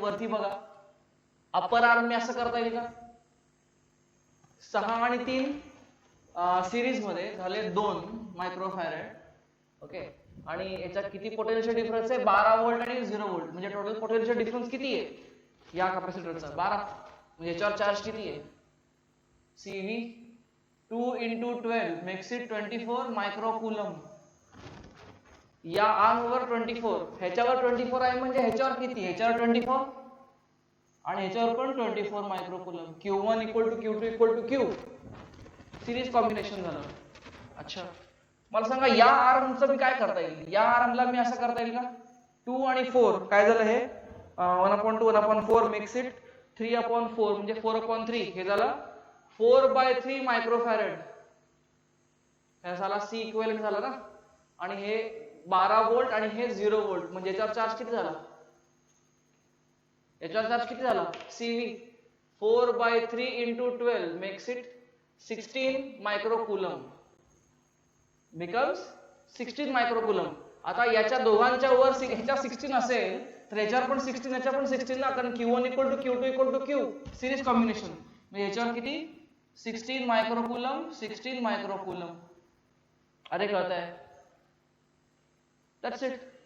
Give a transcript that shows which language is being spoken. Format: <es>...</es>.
<mr>वरती बघा, upper arm मी असं करता येईल का? 6 आणि 3 सिरीज मध्ये झाले 2 मायक्रोफॅरेड. ओके, आणि याच्यात किती पोटेन्शियल डिफरन्स आहे? 12 व्होल्ट आणि 0 व्होल्ट. म्हणजे टोटल पोटेन्शियल डिफरन्स किती आहे या कॅपॅसिटरचा? 12. म्हणजे याच्यावर चार्ज किती आहे?</mr> <en>CV 2 into 12 makes it 24 microcoulomb.</en> <mr>या आर्मवर 24, ह्याच्यावर 24 आहे म्हणजे ह्याच्यावर किती? ह्याच्यावर 24 आणि ह्याच्यावर पण 24 मायक्रोकुलम.</mr> <en>Q1 equal to Q2 equal to Q.</en> <mr>Series combination झालं. अच्छा, मला सांगा या आर्मचं मी काय करता येईल? या आर्मला मी असं करता येईल का? 2 आणि 4 काय झालं? हे 1/2 1/4</mr> <en>makes it 3/4</en> <mr>म्हणजे 4/3. हे झालं 4/3 मायक्रोफॅरेड. हे झाला C इक्विव्हॅलेंट झाला ना. आणि हे 12 व्होल्ट आणि हे 0 व्होल्ट. म्हणजे याच्यावर चार्ज किती झाला? याच्यावर चार्ज किती झाला?</mr> <en>CV 4/3 into 12 makes it 16 microcoulomb. Becomes 16 microcoulomb.</en> <mr>आता याच्या दोघांच्या वर ह्याच्या 16 असेल तर याच्यावर पण 16, याच्यावर पण 16 ना, कारण</mr> <en>Q1 equal to Q2 equal to Q.</en> <mr>Series combination. म्हणजे याच्यावर किती? 16 मायक्रोकुलम, 16 मायक्रोकुलम. अरे कळतंय?</mr> <en>That's it.</en>